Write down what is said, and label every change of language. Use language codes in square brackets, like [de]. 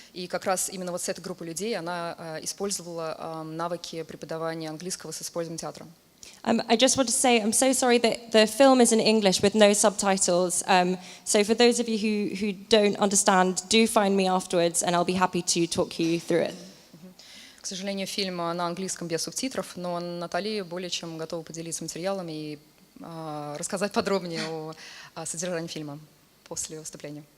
[ru] И как раз именно вот с этой группой людей она использовала навыки преподавания английского с использованием театра. [en] I just want to say I'm so sorry that the film is in English with no subtitles. So for those of you who don't understand, do find me afterwards and I'll be happy to talk you through it. [ru] К сожалению, фильм на английском без субтитров, но Натали более чем готова поделиться материалами и рассказать подробнее о содержании фильма после выступления.